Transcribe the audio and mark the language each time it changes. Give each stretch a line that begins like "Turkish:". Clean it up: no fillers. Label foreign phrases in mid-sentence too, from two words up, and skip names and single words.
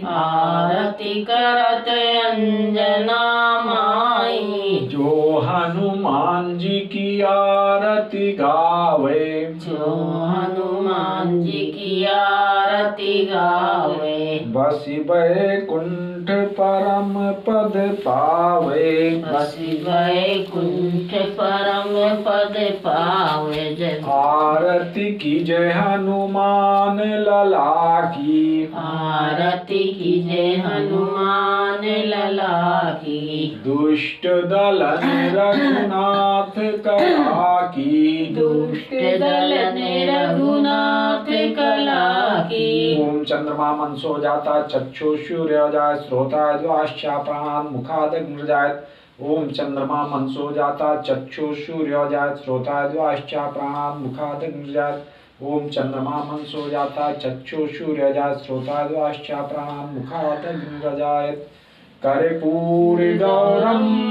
Hindi: आरती करत अंजना माई जो हनुमान जी की आरती गावे जो हनुमान जी की आरती गावे बसी बैकुंठ परम पद पावे बस वैकुंठ परम पद पावे जय आरती की जय हनुमान लला की आरती कीजे हनुमान लला की दुष्ट दलन रघुनाथ कला की दुष्ट दलन रघुनाथ कला की
Sanskrit: ओम चंद्रमा मनसो जाता चक्षु सूर्य जाय श्रोता द्वाश्चा प्राणान मुखादग्नि जायत ओम चंद्रमा मनसो जाता चक्षु सूर्य जाय श्रोता द्वाश्चा प्राणान मुखादग्नि जायत ओम चंद्रमा मनसो जाता चक्षु सूर्य जाय श्रोता द्वाश्चा प्राणान मुखादग्नि जायत कर्पूर गौरम